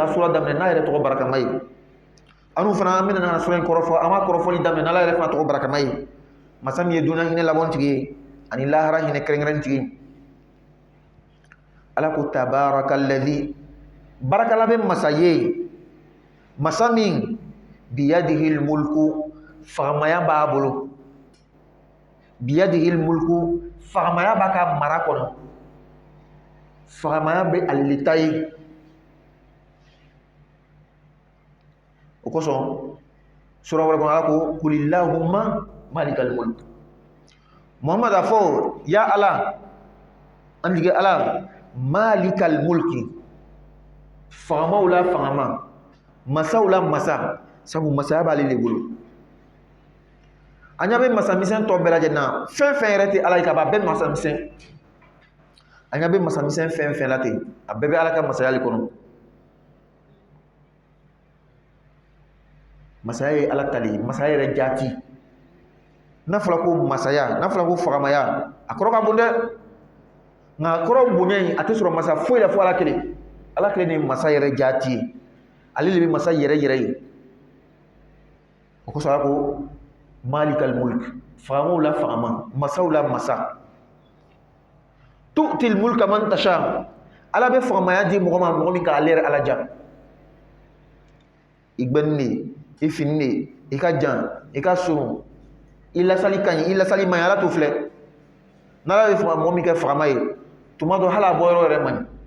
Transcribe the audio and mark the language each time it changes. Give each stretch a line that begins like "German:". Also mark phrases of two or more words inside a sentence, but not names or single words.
Bambara: ka sura daminɛ n'a yɛrɛ tɔgɔ barakama ye anu fana an bɛna na sura in kɔrɔfɔ an b'a kɔrɔfɔli daminɛ n'ala yɛrɛ fana tɔgɔ barakama ye masa min ye dunan hinɛ labɔn tigi ye ani lahara hinɛ kɛrɛnkɛrɛn tigi ala ko tabarakalladhi barakala bɛ masa ye masa min
Arabic: بيده الملك
Bambara: fagamaya b'a bolo
Arabic: بيده الملك
Bambara: fagamaya b'a ka mara kɔnɔ fagamaya bɛ ale le ta ye o kosɔn sura wɛrɛ kɔnɔ ala ko
Arabic: قل اللهم مالك الملك
Bambara: muhammad a fɔ ya ala an jigi ala
Arabic: مالك الملك
Bambara: fagamaw la fagama masaw la masa sabu masaya b'ale de bolo a ɲa bɛ masa misɛn tɔ bɛɛ lajɛlen na fɛn fɛn yɛrɛ tɛ ala ye ka ban a bɛɛ masa misɛn a ɲa bɛ masa misɛn fɛn fɛn la ten a bɛɛ bɛ ala ka masaya le kɔnɔ masaya ye ala tali masaya yɛrɛ jaati n'a fɔra ko masaya n'a fɔra ko fagamaya a kɔrɔ ka bon dɛ nka kɔrɔ bonya in a tɛ sɔrɔ masa foyi la fo ala kelen de ye masa yɛrɛ jaati ye ale de bɛ masa yɛrɛ yɛrɛ ye o kosɔn ala ko
Arabic: مالك الملك
Bambara: fagamaw la fagama masaw la masa
Arabic: تؤتي الملك من تشاء
Bambara: ala bɛ fagamaya di mɔgɔ ma mɔgɔ min ka ale yɛrɛ ala ja i gbɛni de i fini de i ka jan i ka surun i lasali ka ɲi i lasali man ɲi ala to filɛ n'ala bɛ mɔgɔ min kɛ fagama ye tuma dɔ hali a bɔ yɔrɔ yɛrɛ man ɲi